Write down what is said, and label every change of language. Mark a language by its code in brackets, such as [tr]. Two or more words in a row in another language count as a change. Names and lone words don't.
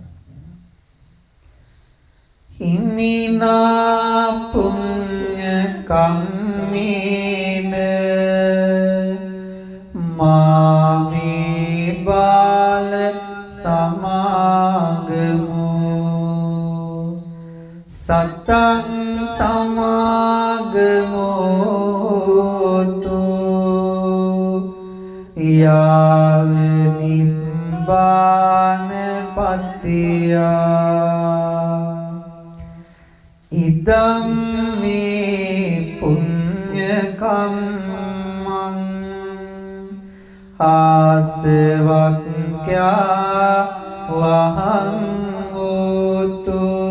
[pi] හිමිනා පුඤ්ඤ කම්මේන මාමේ බාල සමාගමු සතං සමාගමෝතු යාව නිබ්බාන පත්තියා ඉදම් මේ පුඤ්ඤ කම්මං ආසවක්ඛ්‍යා වහං හෝතු